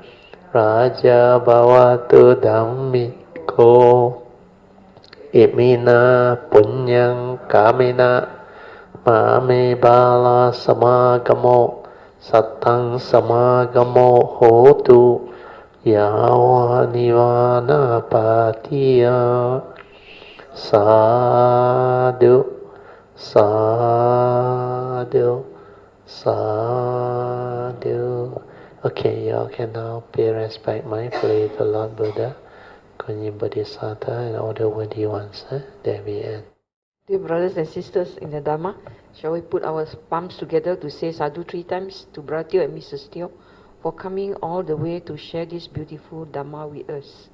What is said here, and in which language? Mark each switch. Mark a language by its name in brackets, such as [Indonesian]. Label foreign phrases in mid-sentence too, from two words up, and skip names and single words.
[Pali] Raja bhavatu dhammiko Imina punyang kamina Mame bala samagamo Satang samagamo hotu Yawa nivana patiya Sadhu, sadhu, sadhu. [English] Okay, y'all can now pay respect mindfully to Lord Buddha, Kuan Bodhisattva, and all the worthy ones. There we end. Dear brothers and sisters in the Dharma, shall we put our palms together to say sadhu 3 times to Brother Teo and Mrs. Teo for coming all the way to share this beautiful Dhamma with us.